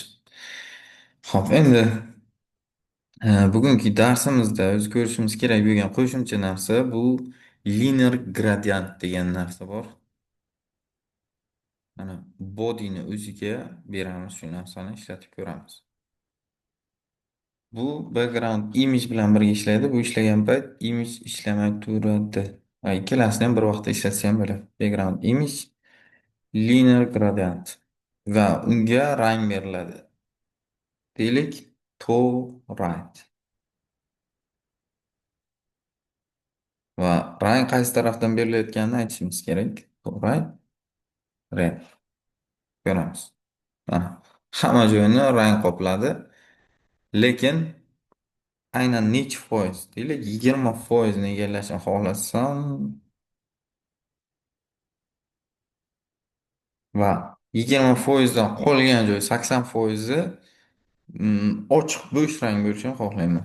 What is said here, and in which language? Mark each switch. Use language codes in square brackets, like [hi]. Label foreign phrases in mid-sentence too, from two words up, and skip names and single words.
[uz] Xo'p, endi bugungi darsimizda o'zi ko'rishimiz kerak bo'lgan qo'shimcha narsa bu [en] linear gradient [uz] degan narsa bor. Mana bodyni o'ziga beramiz, shu narsani ishlatib ko'ramiz. Bu [en] background image [uz] bilan birga ishlaydi. Bu ishlagan payt image ishlamay turadi. Va ikkalasini ham bir vaqtda ishlatsa ham bo'ladi. [en] Background image linear gradient [uz] va unga rang beriladi. Deylik, [en] to right. [uz] Va rang qaysi tarafdan berilayotganini aytishimiz kerak. [en] To right, red. [uz] Ko'ramiz. Mana, hamma joyini rang qopladi. Lekin aynan necha foiz? Deylik, 20% ni egallashni xohlasam va 20% dan qolgan joy 80% ochiq bo'sh rang bo'lishini xohlayman.